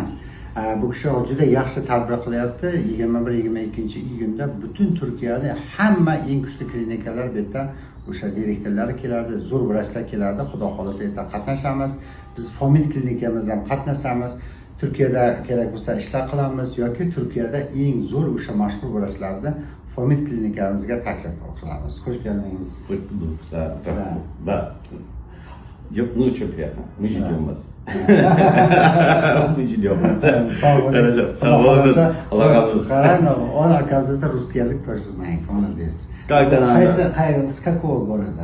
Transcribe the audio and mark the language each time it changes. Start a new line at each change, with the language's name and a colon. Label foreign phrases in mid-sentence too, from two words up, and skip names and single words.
Uzbek: Bu kishi juda yaxshi tadbir qilyapti. 21-22 iyunda butun Turkiyada hamma eng kuchli klinikalar bu yerda o'sha direktorlari keladi, zo'r vrachlar keladi. Xudo xolasa yerda qatnashamiz. Biz Fomit klinikamizda ham qatnashamiz. Turkiyada kerak bo'lsa ishlar qilamiz yoki Turkiyada eng zo'r o'sha mashhur vrachlarni Fomit klinikamizga taklif qilamiz. Xush keldingiz.
Russian: Да. Ну, что приятно. Мы ждем вас. Мы ждем вас. Хорошо.
Turkish: Allah razı olsun.
Russian: Он, оказывается, русский язык тоже знает. Молодец. Как надо? С какого города?